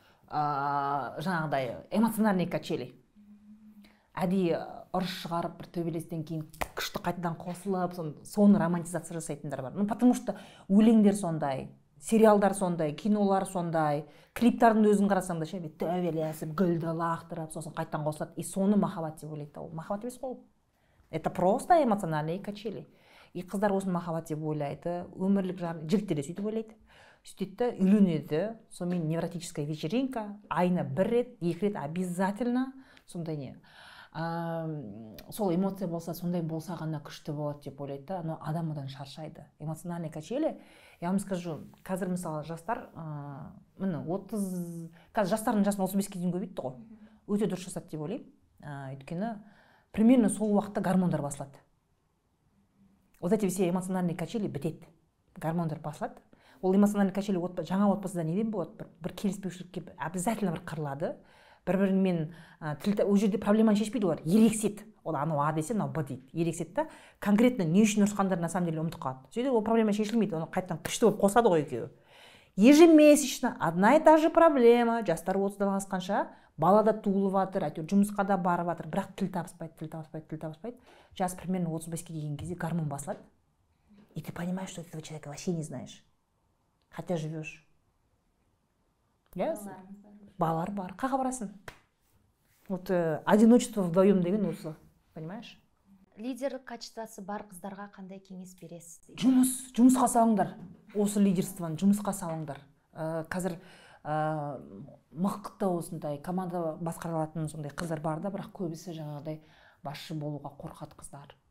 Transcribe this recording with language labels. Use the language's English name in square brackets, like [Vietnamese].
[Kazakh] Жаңағыдай эмоциональный качели. Әдейі ұрыс шығарып, бір төбелестен кейін күшті қайтадан қосылып, соны романтизация жасайтындар бар. Потому что өлеңдер сондай, сериалдар сондай, кинолар сондай, клиптардың өзін қарасаң да төбелесіп, гүлді лақтырып, сосын қайтадан қосылады. И соны махаббат деп ойлайды. Ол махаббат емес қой. [Russian] Это просто эмоциональные качели. [Kazakh] И қыздар осыны махаббат деп ойлайды, өмірлік жар, жігіттер де сөйтіп ойлайды. Сөйтеді, үйленеді, сонымен невротическая вечеринка, айына 1 рет, 2 рет обязательно сондай не. Сол эмоция болса, сондай болса ғана күшті болады деп ойлайды, но адам одан шаршайды. Эмоциональный качели, [Russian] я вам скажу, [Kazakh] қазір мысалы жастар, міне 30, қазір жастардың жасын 35-ке дейін көбейтті ғой. Өте дұрыс жасады деп ойлаймын. Өйткені примерно сол уақытта гормондар басылады. [Russian] Вот эти все эмоциональные качели [Kazakh] бітеді. Гормондар басылады. Ол эмоциональный качели жаңа отбасыда неден болады? Бір келіспеушілікке обязательно бір қырылады. Бір-бірімен ол жерде проблеманы шешпейді олар. Ерексет. Ол анау А десе, мынау Б дейді. Ерексет та конкретно не үшін ұрысқандарын [Russian] на самом деле [Kazakh] ұмытып қалады. Сөйтіп ол проблема шешілмейді. Оны қайтадан күшті болып қосады ғой екеуі. [Russian] Ежемесячно одна и та же проблема. [Kazakh] Жастар 30-дан асқанша бала да туылып жатыр, әйтеуір жұмысқа да барып жатыр, бірақ тіл табыспайды. Жас примерно 35-ке келген кезде гормон басылады. [Russian] И ты понимаешь, что этого человека вообще не знаешь. Хотя живешь. [Kazakh] Балалар бар. Қаға барасың? [Russian] Вот одиночество вдвоем [Kazakh] деген осы, понимаешь? Лидерлік качествосы бар қыздарға қандай кеңес бересіз? Жұмысқа салыңдар. Осы лидерствоны жұмысқа салыңдар. Қазір мықты осындай команда басқарылатын сондай қыздар бар да, бірақ көбісі жаңағыдай басшы болуға қорқады қыздар.